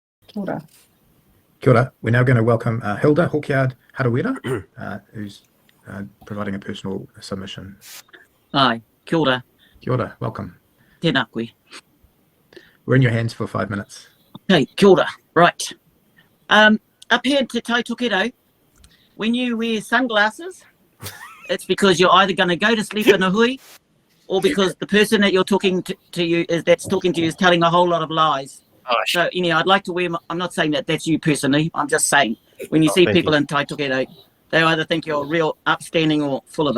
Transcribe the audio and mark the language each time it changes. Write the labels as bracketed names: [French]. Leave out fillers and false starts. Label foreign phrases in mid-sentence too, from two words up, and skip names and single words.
[Māori] Kia ora. Kia ora. [English] We're now going to welcome Hilda Halkyard Harawira, who's providing a personal submission. [Māori] Hi, kia ora. Kia ora, welcome. Tēnā koe. [English] We're in your hands for 5 minutes. [Māori] Okay, kia ora. [English] Right. Up here Te Tai Tokerau, when you wear sunglasses, it's because you're either going to go to sleep in a hui, or because the person that you're talking to you is telling a whole lot of lies. Oh, So, I'd like to wear I'm not saying that that's you personally. I'm just saying when you see people in Tai Tokerau, they either think you're real upstanding or full of it.